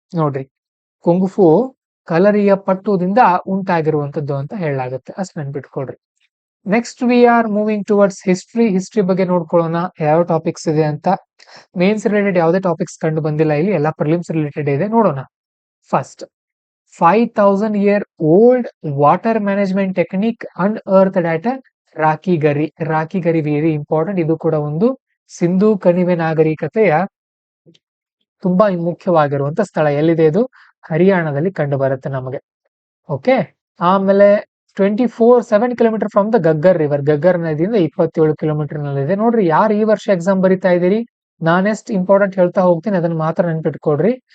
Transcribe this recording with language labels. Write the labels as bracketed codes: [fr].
[kn] ನೋಡ್ರಿ, ಕುಂಗ್ಫು ಕಲರಿಯಪಟ್ಟುದಿಂದ ಉಂಟಾಗಿರುವಂತದ್ದು ಅಂತ ಹೇಳಲಾಗುತ್ತೆ, ಅಷ್ಟು ನೆನ್ಪಿಟ್ಕೊಡ್ರಿ. [en] next we are moving towards history [kn] ಬಗ್ಗೆ ನೋಡ್ಕೊಳ್ಳೋಣ, ಯಾವ ಟಾಪಿಕ್ಸ್ ಇದೆ ಅಂತ. ಮೇನ್ಸ್ ರಿಲೇಟೆಡ್ ಯಾವುದೇ ಟಾಪಿಕ್ಸ್ ಕಂಡು ಬಂದಿಲ್ಲ ಇಲ್ಲಿ, ಎಲ್ಲ ಪ್ರಿಲಿಮ್ಸ್ ರಿಲೇಟೆಡ್ ಇದೆ, ನೋಡೋಣ. [en] First, 5000 year old water management technique unearthed at Rakhigarhi. [kn] ರಾಕಿಗರಿ very important, ಇದು ಕೂಡ ಒಂದು ಸಿಂಧೂ ಕಣಿವೆ ನಾಗರಿಕತೆಯ ತುಂಬಾ ಮುಖ್ಯವಾಗಿರುವಂತ ಸ್ಥಳ. ಎಲ್ಲಿದೆ ಇದು? ಹರಿಯಾಣದಲ್ಲಿ ಕಂಡು ಬರುತ್ತೆ ನಮಗೆ. ಓಕೆ, ಆಮೇಲೆ [en] 7 kilometre from the Ghaggar river. [kn] Ghaggar ನದಿಯಿಂದ 27 ಕಿಲೋಮೀಟರ್ ನಲ್ಲಿದೆ. ನೋಡ್ರಿ, ಯಾರು ಈ ವರ್ಷ ಎಕ್ಸಾಮ್ ಬರಿತಾ ಇದ್ದೀರಿ, ನಾನೆಸ್ಟ್ ಇಂಪಾರ್ಟೆಂಟ್ ಹೇಳ್ತಾ ಹೋಗ್ತೀನಿ, ಅದನ್ನ ಮಾತ್ರ ನೆನ್ಪಿಟ್ಕೊಡ್ರಿ.